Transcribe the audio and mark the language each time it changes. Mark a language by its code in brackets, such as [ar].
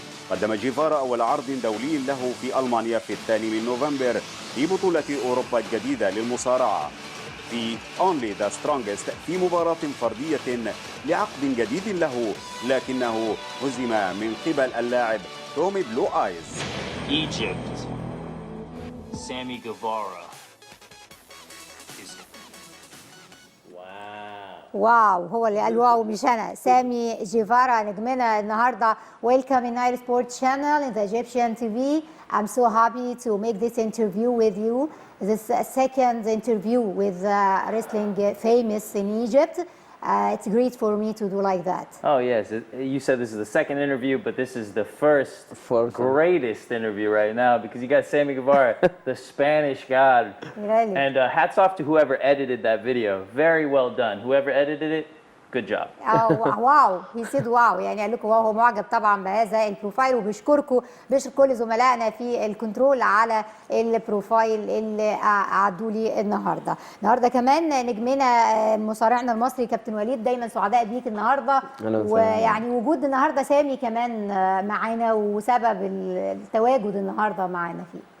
[ar] قدم جيفارا أول عرض دولي له في ألمانيا في 2 من نوفمبر في بطولة أوروبا الجديدة للمصارعة في Only the Strongest، في مباراة فردية لعقد جديد له، لكنه هزم من قبل اللاعب تومي بلو آيز. [en] Egypt. Sammy Guevara. [ar] واو، هو اللي قال واو مش انا. سامي جيفارا نجمنا النهارده. [en] Welcome in our sports channel in the Egyptian TV. I'm so happy to make this interview with you. This second interview with wrestling famous in Egypt. It's great for me to do like that. Oh yes, you said this is the second interview, but this is the first greatest interview right now because you got Sammy Guevara, the Spanish God. Really? And hats off to whoever edited that video. Very well done. Whoever edited it, good job. [ar] واو، هي سيد واو، يعني قال لكم واو، هو معجب طبعا بهذا البروفايل وبيشكركم، بيشكر كل زملائنا في الكنترول على البروفايل اللي عدوا لي النهارده كمان نجمنا مصارعنا المصري كابتن وليد. دايما سعداء بيك النهارده، ويعني وجود النهارده سامي كمان معانا وسبب التواجد النهارده معانا فيه.